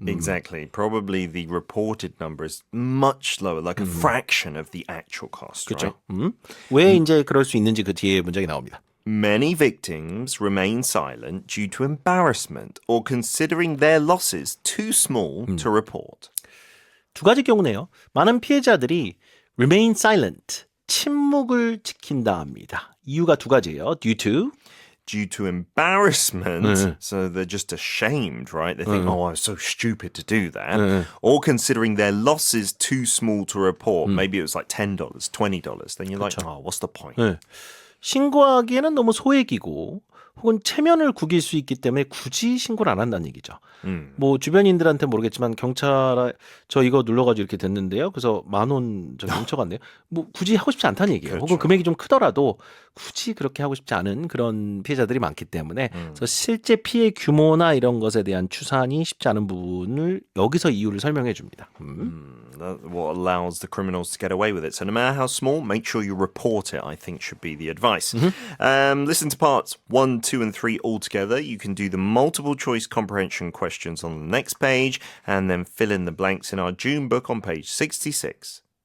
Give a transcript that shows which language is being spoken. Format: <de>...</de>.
<en>Exactly. Probably the reported number is much lower, like a fraction of the actual cost, right?</en> <ko>그렇죠. 왜 이제 그럴 수 있는지 그 뒤에 문장이 나옵니다.</ko> <en>Many victims remain silent due to embarrassment or considering their losses too small to report.</en> <ko>두 가지 경우네요. 많은 피해자들이</ko> <en>remain silent,</en> <ko>침묵을 지킨다 합니다. 이유가 두 가지예요.</ko> <en>Due to embarrassment, so they're just ashamed, right? They think, oh, I was so stupid to do that. Or considering their losses too small to report. Maybe it was like $10, $20. Then you're like, oh, what's the point?</en> <ko>네. 신고하기에는 너무 소액이고 혹은 체면을 구길 수 있기 때문에 굳이 신고를 안 한다는 얘기죠. 뭐 주변인들한테 모르겠지만 경찰 저 이거 눌러가지고 이렇게 됐는데요. 그래서 10,000원 저기 훔쳐갔네요. 뭐 굳이 하고 싶지 않다는 얘기예요. 혹은 금액이 좀 크더라도 굳이 그렇게 하고 싶지 않은 그런 피해자들이 많기 때문에 그래서 실제 피해 규모나 이런 것에 대한 추산이 쉽지 않은 부분을 여기서 이유를 설명해 줍니다.</ko> <en>That's what allows the criminals to get away with it. So no matter how small, make sure you report it, I think should be the advice. Listen to parts 1, 2, and 3 all together. You can do the multiple choice comprehension questions on the next page and then fill in the blanks in our June book on page 66.</en>